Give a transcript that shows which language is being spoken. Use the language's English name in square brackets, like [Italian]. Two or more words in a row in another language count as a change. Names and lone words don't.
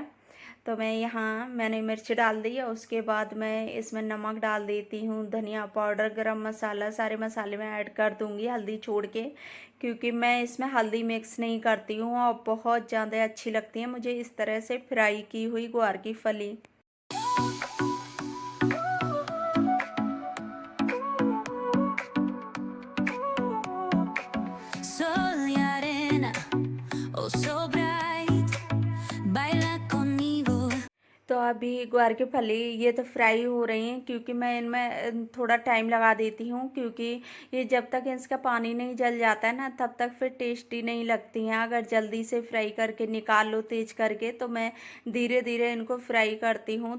[Hindi] तो मैंने मिर्च डाल दी और उसके बाद मैं इसमें नमक डाल देती हूँ, धनिया पाउडर, गरम मसाला, सारे मसाले मैं ऐड कर दूँगी हल्दी छोड़ के, क्योंकि मैं इसमें हल्दी मिक्स नहीं करती हूँ और बहुत ज़्यादा अच्छी लगती है मुझे इस तरह से फ्राई की हुई ग्वार की फली। [Spanish] Sol y arena, [English] oh so bright, [Spanish] baila conmigo. [Hindi] तो अभी ग्वार की फली ये तो फ्राई हो रही हैं, क्योंकि मैं इनमें थोड़ा टाइम लगा देती हूँ, क्योंकि ये जब तक इसका पानी नहीं जल जाता है ना तब तक फिर टेस्टी नहीं लगती हैं। अगर जल्दी से फ्राई करके निकाल लो तेज करके, तो मैं धीरे धीरे इनको फ्राई करती हूँ।